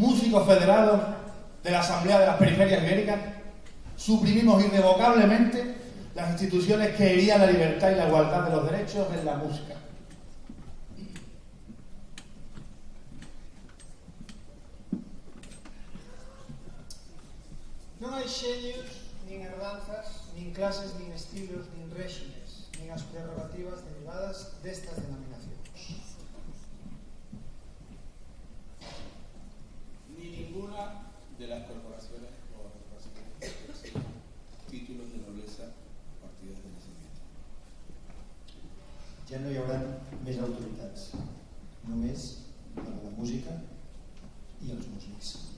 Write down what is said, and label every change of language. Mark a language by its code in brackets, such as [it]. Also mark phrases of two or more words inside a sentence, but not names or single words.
[es] únicos federados de la Asamblea de las Periferias Ibéricas, suprimimos irrevocablemente las instituciones que herían la libertad y la igualdad de los derechos en la música. [gl] Non hai xenios, nin herdanzas, nin clases, nin estilos, nin réximes, nin as prerrogativas derivadas destas denominacións. [es] Ni ninguna de las corporaciones o corporaciones que ejercen títulos de nobleza partidas de nacimiento. [ca] Ja no hi haurà més autoritats, només la de la música i els músics.